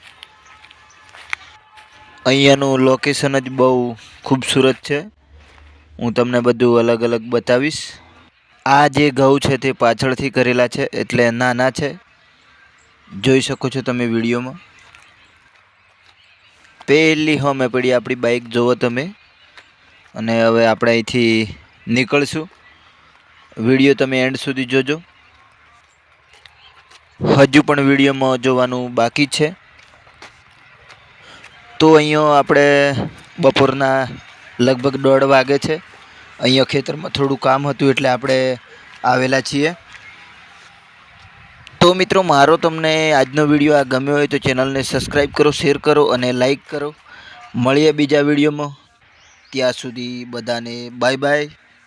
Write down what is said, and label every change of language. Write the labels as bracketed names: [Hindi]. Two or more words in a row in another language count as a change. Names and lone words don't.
[Gujarati] અહીંયાનું લોકેશન જ બહુ ખૂબસૂરત છે। હું તમને બધું અલગ અલગ બતાવીશ। આ જે ઘઉં છે તે પાછળથી કરેલા છે એટલે નાના છે, જોઈ શકો છો તમે વિડિયોમાં। પહેલી હોમે પડી આપણી બાઇક જોવો તમે। અને હવે આપણે અહીંથી નીકળશું। વિડિયો તમે એન્ડ સુધી જોજો। હજુ પણ વિડિયોમાં જોવાનું બાકી છે। તો અહીંયા આપણે બપોરના લગભગ 1:30 વાગે છે। અહીંયા ખેતરમાં થોડું કામ હતું એટલે આપણે આવેલા છીએ। તો મિત્રો મારો તમને આજનો વિડિયો આ ગમ્યો હોય તો ચેનલને સબ્સ્ક્રાઇબ કરો, શેર કરો અને લાઇક કરો। મળીએ બીજા વિડિયોમાં। ત્યાં સુધી બધાને બાય બાય।